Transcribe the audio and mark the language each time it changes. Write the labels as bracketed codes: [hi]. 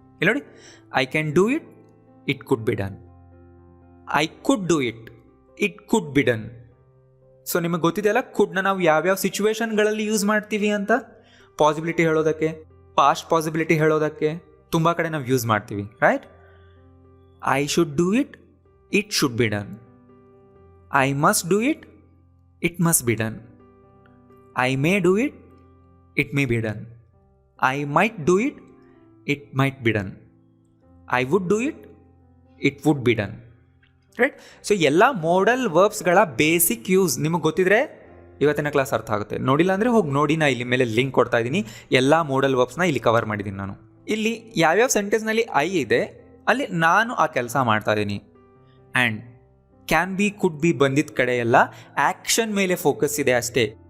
[kn] ಇಲ್ಲಿ ನೋಡಿ, [en] I can do it, it could be done. I could do it, it could be done. [kn] So ನಿಮಗೆ ಗೊತ್ತಿದೆಯಲ್ಲ, ಕುಡ್ನ ನಾವು ಯಾವ್ಯಾವ ಸಿಚುವೇಶನ್ಗಳಲ್ಲಿ use ಮಾಡ್ತೀವಿ ಅಂತ. ಪಾಸಿಬಿಲಿಟಿ ಹೇಳೋದಕ್ಕೆ, ಪಾಸ್ಟ್ ಪಾಸಿಬಿಲಿಟಿ ಹೇಳೋದಕ್ಕೆ ತುಂಬ ಕಡೆ ನಾವು ಯೂಸ್ ಮಾಡ್ತೀವಿ, right. [en] I should do it, it should be done. I must do it, it must be done. I may do it, it may be done. I might do it, it might be done. I would do it, it would be done, right. [kn] So ಎಲ್ಲ model ವರ್ಬ್ಸ್ಗಳ basic use ನಿಮಗೆ ಗೊತ್ತಿದ್ರೆ ಇವತ್ತಿನ class ಅರ್ಥ ಆಗುತ್ತೆ. ನೋಡಿಲ್ಲ ಅಂದರೆ ಹೋಗಿ ನೋಡಿ, ನಾ ಇಲ್ಲಿ ಮೇಲೆ ಲಿಂಕ್ ಕೊಡ್ತಾ ಇದ್ದೀನಿ. ಎಲ್ಲ ಮೋಡಲ್ ವರ್ಬ್ಸ್ನ ಇಲ್ಲಿ ಕವರ್ ಮಾಡಿದ್ದೀನಿ ನಾನು. ಇಲ್ಲಿ ಯಾವ್ಯಾವ ಸೆಂಟೆನ್ಸ್ನಲ್ಲಿ ಐ ಇದೆ ಅಲ್ಲಿ ನಾನು ಆ ಕೆಲಸ ಮಾಡ್ತಾ ಇದ್ದೀನಿ. And can be, could be ಬಂದಿದ್ದ ಕಡೆ ಎಲ್ಲ ಆ್ಯಕ್ಷನ್ ಮೇಲೆ ಫೋಕಸ್ ಇದೆ ಅಷ್ಟೇ.